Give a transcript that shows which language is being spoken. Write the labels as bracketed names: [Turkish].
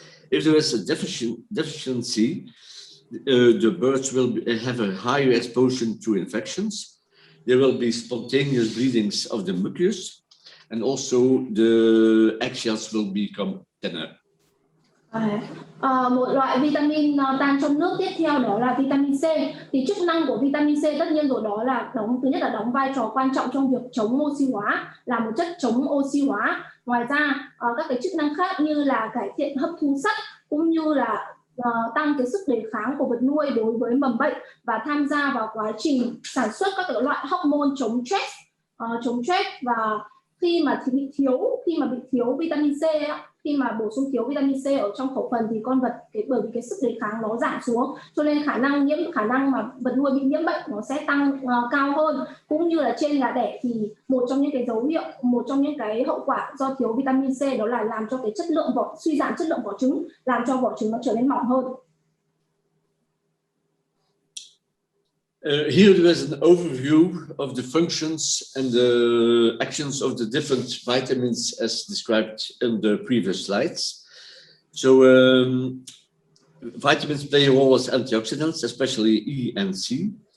[English] If there is a deficiency, the birds will have a higher exposure to infections. There will be spontaneous bleedings of the mucus, and also the eggshells will become thinner. [Vietnamese] Một loại vitamin tan trong nước tiếp theo đó là vitamin C. Thì chức năng của vitamin C tất nhiên rồi đó là thứ nhất là đóng vai trò quan trọng trong việc chống oxy hóa, là một chất chống oxy hóa. Ngoài ra các cái chức năng khác như là cải thiện hấp thu sắt cũng như là tăng cái sức đề kháng của vật nuôi đối với mầm bệnh và tham gia vào quá trình sản xuất các cái loại hormone chống stress. Và khi mà bị thiếu vitamin C khi mà bổ sung thiếu vitamin C ở trong khẩu phần thì con vật bởi vì cái sức đề kháng nó giảm xuống, cho nên khả năng mà vật nuôi bị nhiễm bệnh nó sẽ tăng cao hơn. Cũng như là trên gà đẻ thì một trong những cái hậu quả do thiếu vitamin C đó là làm cho cái suy giảm chất lượng vỏ trứng, làm cho vỏ trứng nó trở nên mỏng hơn. [English] Here there is an overview of the functions and the actions of the different vitamins as described in the previous slides. So vitamins play a role as antioxidants, especially E and C.